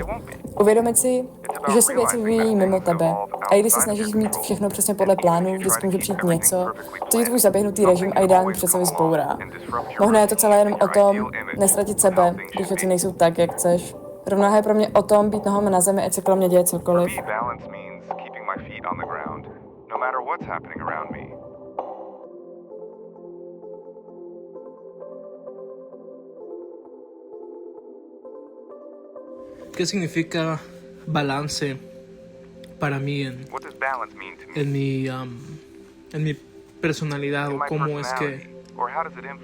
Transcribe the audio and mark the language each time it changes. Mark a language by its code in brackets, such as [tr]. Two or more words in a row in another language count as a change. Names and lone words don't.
[cs] Uvědomit si, že se věci vyvíjí mimo tebe a i když se snažíš mít všechno přesně podle plánu, vždycky může přijít něco, co ti tvůj zaběhnutý režim a ideální představy zbourá. Možná je to celé jenom o tom nestratit sebe, když věci nejsou tak, jak chceš. Rovnováha je pro mě o tom být nohama na zemi, ať se kolem mě děje cokoliv. [es] ¿Qué significa balance para mí en mi personalidad o cómo es que influye?